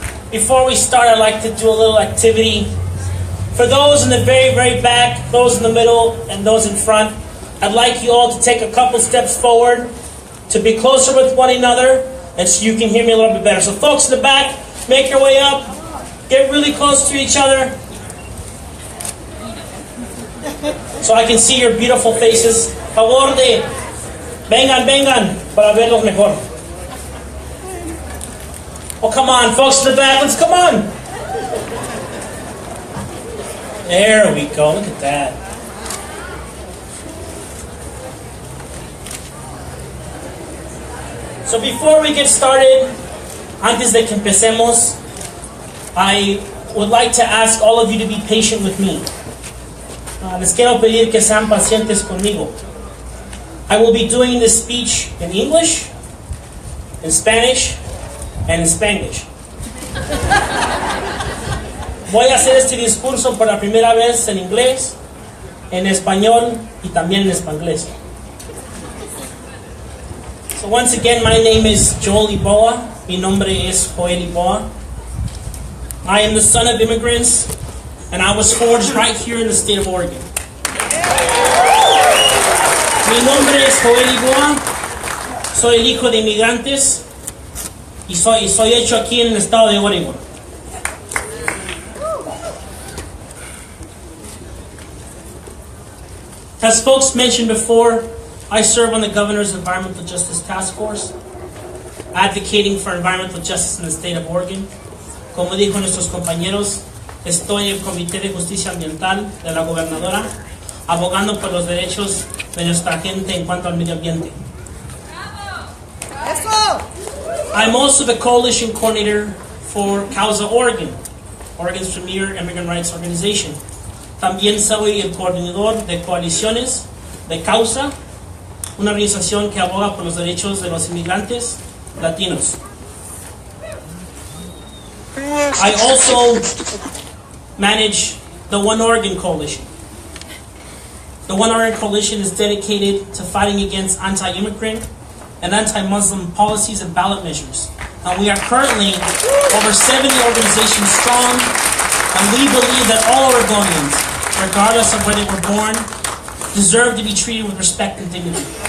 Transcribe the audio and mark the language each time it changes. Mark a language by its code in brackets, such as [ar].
[en] Before we start, I'd like to do a little activity. For those in the very, very back, those in the middle, and those in front, I'd like you all to take a couple steps forward to be closer with one another, and so you can hear me a little bit better. So folks in the back, make your way up, get really close to each other, so I can see your beautiful faces. [es] Favor de, vengan, para verlos mejor. [en] Oh, come on, folks in the back, let's come on. There we go, look at that. So before we get started, [es] antes de que empecemos, [en] I would like to ask all of you to be patient with me. [es] Les quiero pedir que sean pacientes conmigo. [en] I will be doing this speech in English, in Spanish, and in Spanglish. [es] Voy a hacer este discurso por la primera vez en inglés, en español y también en spanglés. [en] So once again, my name is Joel Iboa. [es] Mi nombre es Joel Iboa. [en] I am the son of immigrants, and I was forged right here in the state of Oregon. [es] Mi nombre es Joel Iboa. Soy el hijo de inmigrantes y soy hecho aquí en el estado de Oregon. [en] As folks mentioned before, I serve on the Governor's Environmental Justice Task Force, advocating for environmental justice in the state of Oregon. [es] Como dijo nuestros compañeros, estoy en el Comité de Justicia Ambiental de la Gobernadora, abogando por los derechos de nuestra gente en cuanto al medio ambiente. [en] I'm also the coalition coordinator for Causa Oregon, Oregon's premier immigrant rights organization. [es] También soy el coordinador de coaliciones de Causa, una organización que aboga por los derechos de los inmigrantes latinos. [en] I also manage the One Oregon Coalition. The One Oregon Coalition is dedicated to fighting against anti-immigrant and anti-Muslim policies and ballot measures. And we are currently over 70 organizations strong, and we believe that all Oregonians, regardless of where they were born, deserve to be treated with respect and dignity.